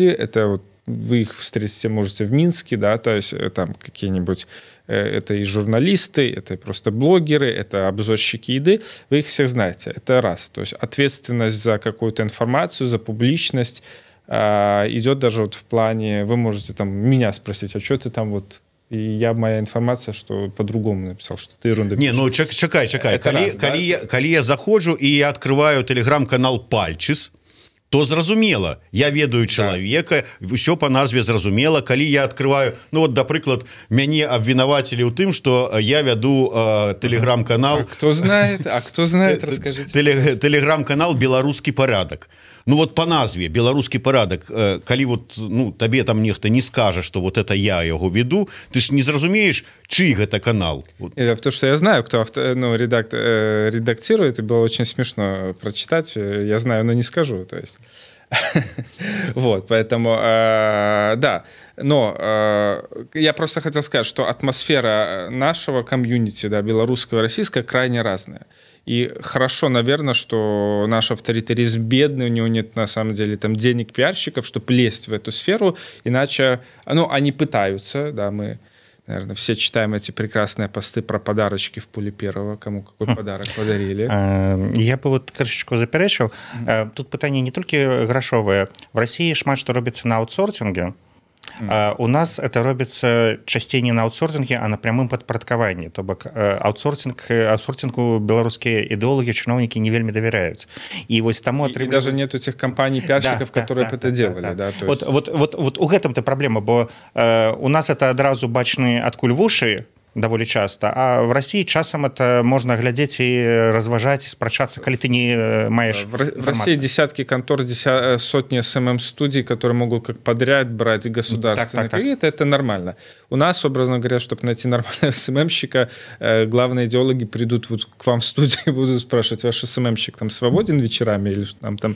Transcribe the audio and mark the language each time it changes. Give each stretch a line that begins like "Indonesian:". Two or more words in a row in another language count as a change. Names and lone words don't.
Russian: Это вот вы их встретите, можете, в Минске, да, то есть там какие-нибудь, это и журналисты, это и просто блогеры, это обзорщики еды, вы их всех знаете, это раз. То есть ответственность за какую-то информацию, за публичность идет даже вот в плане, вы можете там меня спросить, а что ты там вот... И моя информация, что по-другому написал, что ты ерунда пишешь. Не,
Belarusian: ну чакай. Калі я заходжу і
Russian: я открываю телеграм-канал
Belarusian: Пальчис, то зразумела, я ведаю чалавека, ўсё па назве зразумела. Калі
Russian: я открываю, ну вот,
Belarusian: напрыклад, мяне абвінавацілі ў тым, што я вяду телеграм-канал.
Russian: А кто знает, расскажите. Телеграм-канал «Беларускі парадак». ну вот по
Belarusian: назве беларускі парадак, калі вот ну табе там нехта не скажа,
Russian: что вот это я
Belarusian: яго веду, ты ж не зразумееш, чый гэта канал.
Russian: То, что я знаю, кто редактирует, и было очень смешно прочитать, я знаю, но не скажу, то есть вот, поэтому да, но я просто хотел сказать, что атмосфера нашего комьюнити, да, белорусского и российского, крайне разная. И хорошо, наверное, что наш авторитаризм бедный, у него нет на самом деле там денег пиарщиков, чтобы лезть в эту сферу, иначе, ну, они пытаются, да, мы, наверное, все читаем эти прекрасные посты про подарочки в Пуле Первого, кому какой подарок подарили. Я бы вот крышечку запярэчыў.
Belarusian: Тут пытанне не толькі грашовае. В России шмат што робіцца на аутсорсинге.
Russian: У нас это
Belarusian: робіцца часцей не на аутсорсинге, а
Russian: на прямым
Belarusian: падпарадкаванні. То бок аутсорсингу беларускія ідэолагі, чыноўнікі не вельмі давяряюць. И вот таму
Russian: и даже нет этих компаний пиарщиков, которые бы это делали. Да, то есть...
Belarusian: вот у гэтым-то праблема, бо у нас это адразу бачны адкуль вушы, даволі часто, а в России часам
Russian: это можно
Belarusian: глядзець и разважаць, и спрачацца, калі ты не маешь
Russian: в России десятки контор, сотни СММ-студий, которые могут как подряд брать государственные кредиты, это нормально. У нас, образно говоря, чтобы найти нормального СММщика, главные идеологи придут вот к вам в студию и будут спрашивать, ваш СММщик там свободен вечерами или там...